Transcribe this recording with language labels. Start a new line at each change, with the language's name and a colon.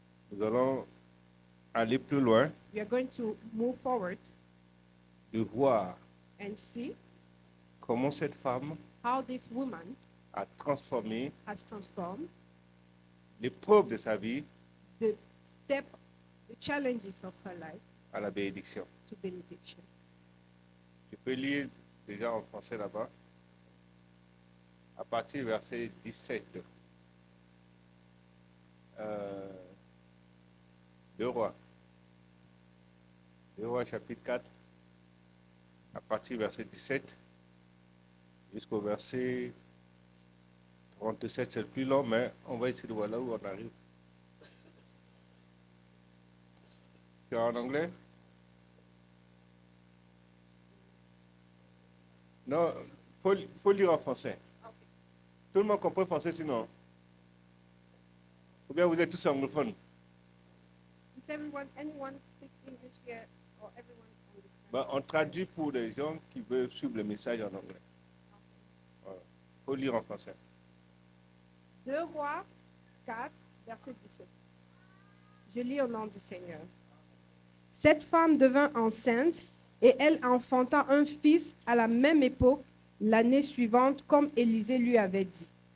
French: nous allons aller plus loin,
English: we are going to move forward
French: de voir
English: and see
French: comment cette femme
English: how this woman
French: a transformé
English: has transformed
French: l'épreuve de sa vie
English: the challenges of her life
French: à la bénédiction.
English: to benediction.
French: Je peux lire déjà en français là-bas, à partir du verset 17. Deux Rois. Deux Rois, chapitre 4, à partir du verset 17 jusqu'au verset 37. C'est le plus long, mais on va essayer de voir là où on arrive. Tu es en anglais? Non, faut lire en français. Tout le monde comprend français sinon. Ou bien vous êtes tous anglophones.
English: Is anyone speak English here or everyone understand?
French: Ben, on traduit pour les gens qui veulent suivre le message en anglais. Voilà. Faut lire en français. 2 Rois 4, verset 17. Je lis au nom du Seigneur. Cette femme devint enceinte et elle enfanta un fils à la même époque, l'année suivante, comme Élisée lui avait dit.